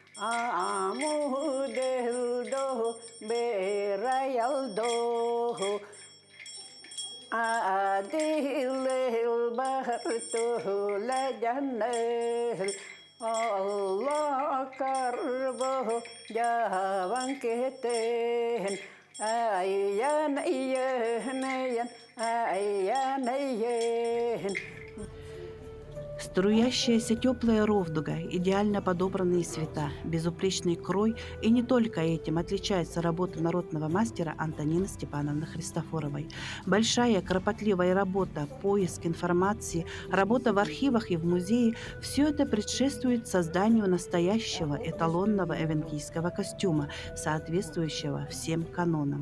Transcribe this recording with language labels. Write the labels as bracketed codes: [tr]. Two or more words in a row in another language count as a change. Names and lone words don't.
[ru] amudeldo berayaldo adil barto la janel Allah karbo jawan keten ayyan ayyan ayyan ayyan. Струящаяся теплая ровдуга, идеально подобранные цвета, безупречный крой, и не только этим отличается работа народного мастера Антонины Степановны Христофоровой. Большая кропотливая работа, поиск информации, работа в архивах и в музее – все это предшествует созданию настоящего эталонного эвенкийского костюма, соответствующего всем канонам.